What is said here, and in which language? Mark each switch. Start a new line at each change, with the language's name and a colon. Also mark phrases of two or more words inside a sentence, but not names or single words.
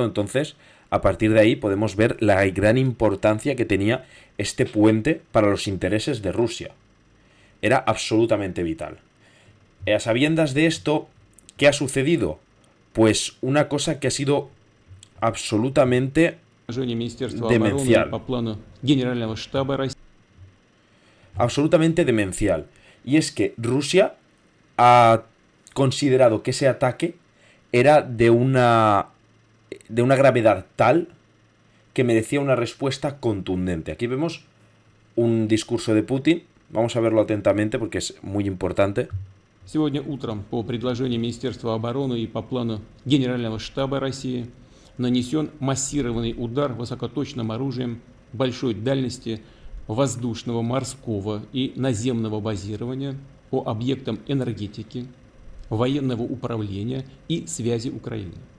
Spanish: Entonces, a partir de ahí podemos ver la gran importancia que tenía este puente para los intereses de Rusia. Era absolutamente vital. A sabiendas de esto, ¿qué ha sucedido? Pues una cosa que ha sido absolutamente
Russian: Министерства обороны
Spanish: demencial.
Russian: по плану Генерального штаба России.
Spanish: Absolutamente demencial. Y es que Rusia ha considerado que ese ataque era de una gravedad tal que merecía una respuesta contundente. Aquí vemos un discurso de Putin. Vamos a verlo atentamente porque es muy importante.
Russian: Сегодня утром по предложению Министерства обороны и по плану Генерального штаба России нанесен массированный удар высокоточным оружием большой дальности воздушного, морского и наземного базирования по объектам энергетики, военного управления и связи Украины.